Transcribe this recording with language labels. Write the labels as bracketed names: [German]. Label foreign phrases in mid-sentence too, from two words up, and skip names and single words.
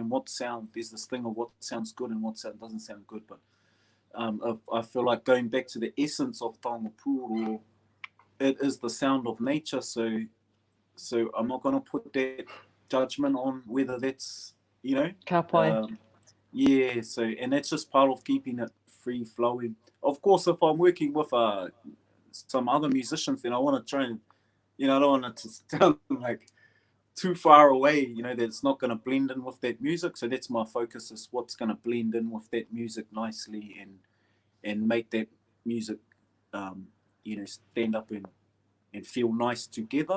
[English] And what sound, there's this thing of what sounds good and what sound doesn't sound good. But I feel like going back to the essence of [Māori] Taonga Puoro, [English] it is the sound of nature. So I'm not going to put that judgment on whether that's, you know. [Māori] Ka pai. [English] Yeah, so, and that's just part of keeping it free flowing. Of course, if I'm working with some other musicians, then I want to try and, you know, I don't want it to sound like too far away, you know, that it's not going to blend in with that music. So that's my focus, is what's going to blend in with that music nicely and make that music, you know, stand up and feel nice together.